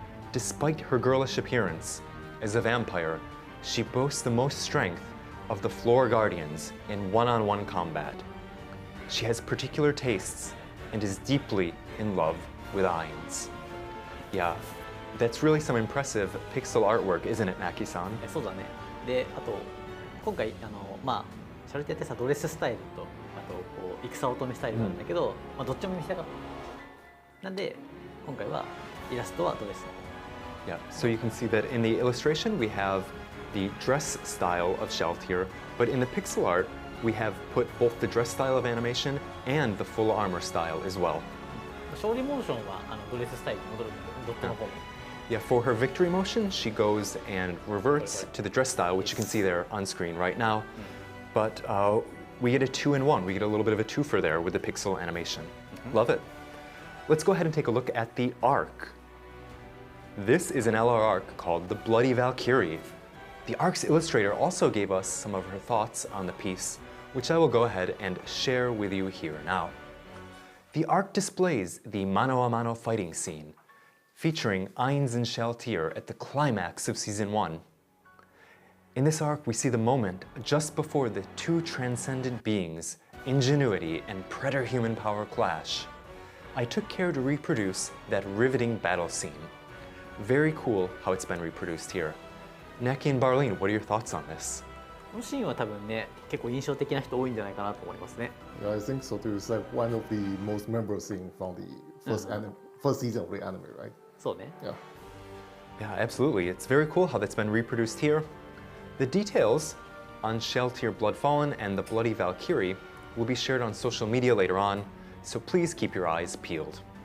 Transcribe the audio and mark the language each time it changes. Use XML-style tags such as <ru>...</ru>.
<en>Despite her girlish appearance, as a vampire, she boasts the most strength of the floor guardians in one-on-one combat. She has particular tastes and is deeply in love with Ainz. Yeah, that's really some impressive pixel artwork, isn't it, Knacky-san?</en> <ja>そうだね。で、あと今回まあシャルティアってさドレススタイルとあとこう戦乙女スタイルなんだけど、まあどっちも見せたかった。なんで今回はイラストはドレスの。</ja> <en>Yeah, so you can see that in the illustration we have the dress style of Shalltear, but in the pixel art we have put both the dress style of animation and the full armor style as well.</en> <ja>勝利モーションはドレススタイルに戻るんだけど、ドットの方も。</ja> <en>Yeah, for her victory motion, she goes and reverts to the dress style, which you can see there on screen right now. But we get a 2-in-1. We get a little bit of a twofer there with the pixel animation. Love it. Let's go ahead and take a look at the arc. This is an LR arc called the Bloody Valkyrie. The arc's illustrator also gave us some of her thoughts on the piece, which I will go ahead and share with you here now. The arc displays the mano-a-mano fighting scene, featuring Ainz and Shalltear at the climax of Season 1. In this arc, we see the moment just before the two transcendent beings, ingenuity and predator-human power clash. I took care to reproduce that riveting battle scene. Very cool how it's been reproduced here. Knacky and Barlene, what are your thoughts on this?</en> <ja>このシーンは多分ね、結構印象的な人多いんじゃないかなと思いますね。</ja> <en>Yeah, I think so too. It's like one of the most memorable scenes from the first season of the anime, right?</en> <ja>そうね。</ja> <en>Yeah. Yeah, absolutely. It's very cool how that's been reproduced here. The details on Shalltear Bloodfallen and the Bloody Valkyrie will be shared on social media later on, so please keep your eyes peeled.</en>